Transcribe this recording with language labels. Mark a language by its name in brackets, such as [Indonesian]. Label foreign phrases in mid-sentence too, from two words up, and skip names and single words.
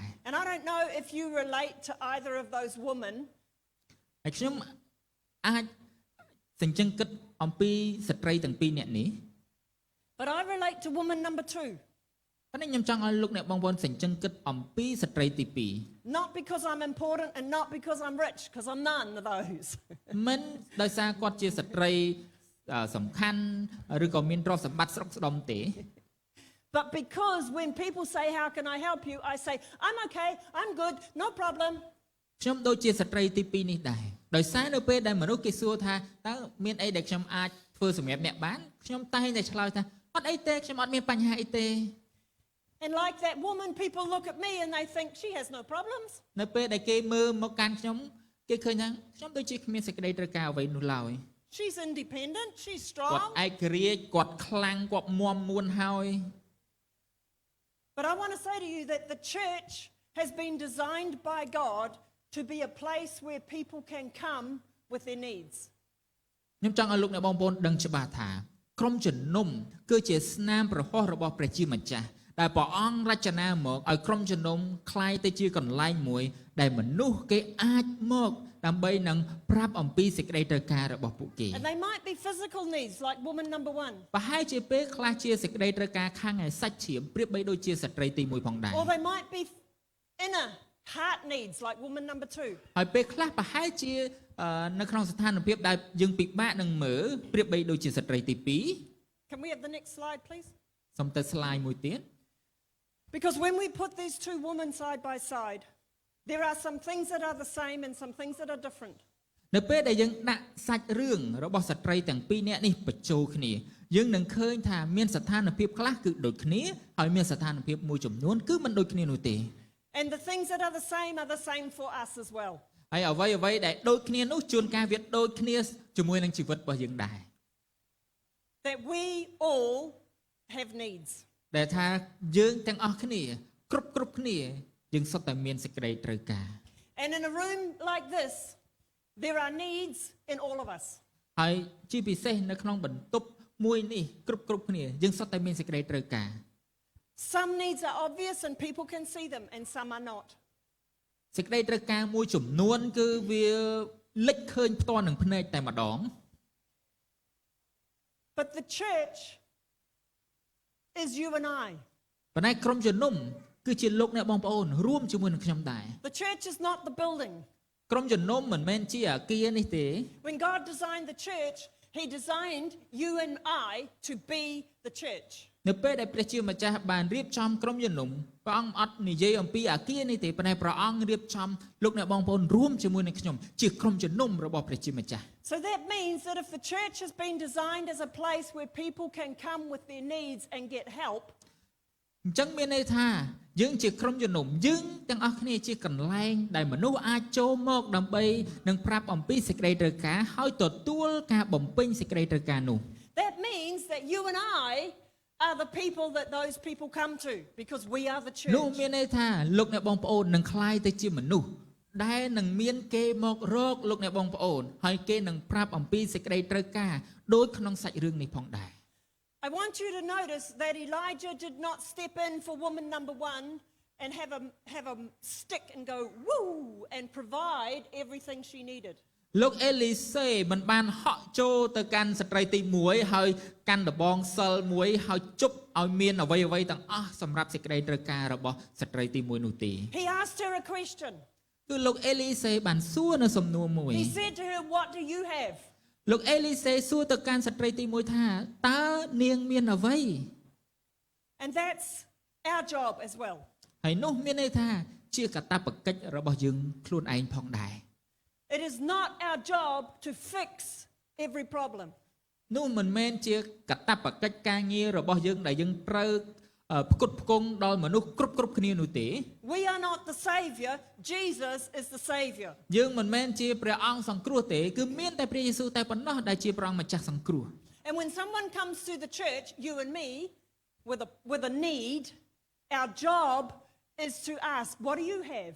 [English] And I don't know if you relate to either of those women. [Khmer] ហើយខ្ញុំអាចសញ្ជឹងគិតអំពីស្ត្រីទាំងពីរនាក់នេះ [English] But I relate to woman number 2. [Khmer] ប៉ុន្តែខ្ញុំចង់ឲ្យលោកអ្នកបងប្អូនសញ្ជឹងគិតអំពីស្ត្រីទី2 [English] Not because I'm important and not because I'm rich, because I'm none of those. [Khmer] មិនដោយសារគាត់ជាស្ត្រីសំខាន់ឬក៏មានទ្រព្យសម្បត្តិស្រុកស្ដំទេ [English] But because when people say, how can I help you? I say, I'm okay, I'm good, no problem. [Khmer] ខ្ញុំដូចជាស្ត្រីទី2នេះដែរដោយសារនៅពេលដែលមនុស្សគេសួរថាតើមានអីដែលខ្ញុំអាចធ្វើសម្រាប់អ្នកបានខ្ញុំតែងតែឆ្លើយថាអត់អីទេខ្ញុំអត់មានបញ្ហាអីទេ [English] And like that woman, people look at me and they think she has no problems. [Khmer] នៅពេលដែលគេមើលមកកាន់ខ្ញុំគេឃើញថាខ្ញុំដូចជាគ្មានសេចក្តីត្រូវការអ្វីនោះឡើយ [English] She's independent, she's [Khmer] គាត់ [English] strong. [Khmer] ឯករាជ្យគាត់ខ្លាំងគាត់មាំមួនហើយ [English] But I want to say to you that the church has been designed by God to be a place where people can come with their needs. [Khmer] ខ្ញុំចង់ឲ្យលោកអ្នកបងប្អូនដឹងច្បាស់ថាក្រុមជំនុំគឺជាស្នាមប្រហោះរបស់ព្រះជាម្ចាស់ដែលព្រះអង្គរចនាមកឲ្យក្រុមជំនុំคล้ายទៅជាកន្លែងមួយដែលមនុស្សគេអាចមកដើម្បីនឹងប្រាប់អំពីសេចក្តីត្រូវការរបស់ពួកគេ [English] And they might be physical needs like woman number 1. [Khmer] ប្រហែលជាពេលខ្លះជាសេចក្តីត្រូវការខាងឯសាច់ឈាមប្រៀបបីដូចជាស្ត្រីទី1ផងដែរ [English] Or they might be inner heart needs like woman number 2. [Khmer] ហើយពេលខ្លះប្រហែលជានៅក្នុងស្ថានភាពដែលយើងពិបាកនឹងមើលប្រៀបបីដូចជាស្ត្រីទី [English] Can we have the next slide, please? [Khmer] 2សូមទៅ slide មួយទៀត [English] Because when we put these two women side by side, there are some things that are the same and some things that are different. [Khmer] នៅពេលដែលយើងដាក់សាច់រឿងរបស់ស្ត្រីទាំងពីរនាក់នេះបញ្ចូលគ្នាយើងនឹងឃើញថាមានស្ថានភាពខ្លះគឺដូចគ្នាហើយមានស្ថានភាពមួយចំនួនគឺមិនដូចគ្នានោះទេ [English] And the things that are the same for us as well. [Khmer] ហើយអ្វីដែលដូចគ្នានោះជួនកាលវាដូចគ្នាជាមួយនឹងជីវិតរបស់យើងដែរ [English] That we all have needs. [Khmer] ដែលថាយើងទាំងអស់គ្នាគ្រប់គ្នាយើងសុទ្ធតែមានសេចក្តីត្រូវការ [English] And in a room like this, there are needs in all of us. [Khmer] ហើយជាពិសេសនៅក្នុងបន្ទប់មួយនេះគ្រប់គ្នាយើងសុទ្ធតែមានសេចក្តីត្រូវការ [English] Some needs are obvious and people can see them and some are not. [Khmer] សេចក្តីត្រូវការមួយចំនួនគឺវាលេចឃើញផ្ទាល់នឹងភ្នែកតែម្ដង [English] But the church is you and I. [Khmer] ប៉ុន្តែក្រុមជំនុំគឺជាលោកអ្នកបងប្អូនរួមជាមួយនឹងខ្ញុំដែរ [English] The church is not the building. [Khmer] ក្រុមជំនុំមិនមែនជាអគារនេះទេ [English] When God designed the church, He designed you and I to be the church. [Khmer] នៅពេលដែលព្រះជាម្ចាស់បានរៀបចំក្រុមជំនុំព្រះអង្គអត់និយាយអំពីអគារនេះទេប៉ុន្តែព្រះអង្គរៀបចំលោកអ្នកបងប្អូនរួមជាមួយនឹងខ្ញុំជាក្រុមជំនុំរបស់ព្រះជាម្ចាស់ [English] So that means that if the church has been designed as a place where people can come with their needs and get help, [Khmer] អញ្ចឹងមានន័យថាយើងជាក្រុមជំនុំយើងទាំងអស់គ្នាជាកន្លែងដែលមនុស្សអាចចូលមកដើម្បីនឹងប្រាប់អំពីសេចក្តីត្រូវការហើយទទួលការបំពេញសេចក្តីត្រូវការនោះ [English] that means that you and I are the people that those people come to because we are the church. [Khmer] នោះមានន័យថាលោកអ្នកបងប្អូននឹងក្លាយទៅជាមនុស្សដែលនឹងមានគេមករកលោកអ្នកបងប្អូនហើយគេនឹងប្រាប់អំពីសេចក្តីត្រូវការដូចក្នុងសាច់រឿងនេះផងដែរ [English] I want you to notice that Elijah did not step in for woman number 1 and have a stick and go woo and provide everything she needed. [Khmer] លោកអេលីសេមិនបានហក់ចូលទៅកាន់ស្ត្រីទី1ហើយកាន់ដបងសិលមួយហើយជប់ឲ្យមានអ្វីទាំងអស់សម្រាប់សេចក្តីត្រូវការរបស់ស្ត្រីទី1នោះទេ [English] He asked her a question. [Khmer] គឺលោកអេលីសេបានសួរនៅសំណួរមួយ [English] He said to her, what do you have? [Khmer] លោកអេលីសេសួរទៅកាន់ស្ត្រីទី1ថាតើនាងមានអ្វី [English] And that's our job as well. [Khmer] ហើយនោះមានន័យថាជាកាតព្វកិច្ចរបស់យើងខ្លួនឯងផងដែរ [English] It is not our job to fix every problem. [Khmer] នោះមិនមែនជាកាតព្វកិច្ចការងាររបស់យើងដែលយើងត្រូវផ្គត់ផ្គង់ដល់មនុស្សគ្រប់គ្នានោះទេ [English] We are not the savior. Jesus is the savior. [Khmer] យើងមិនមែនជាព្រះអង្គសង្គ្រោះទេគឺមានតែព្រះយេស៊ូវតែប៉ុណ្ណោះដែលជាព្រះអង្គម្ចាស់សង្គ្រោះ [English] And when someone comes to the church, you and me, with a need, our job is to ask, what do you have?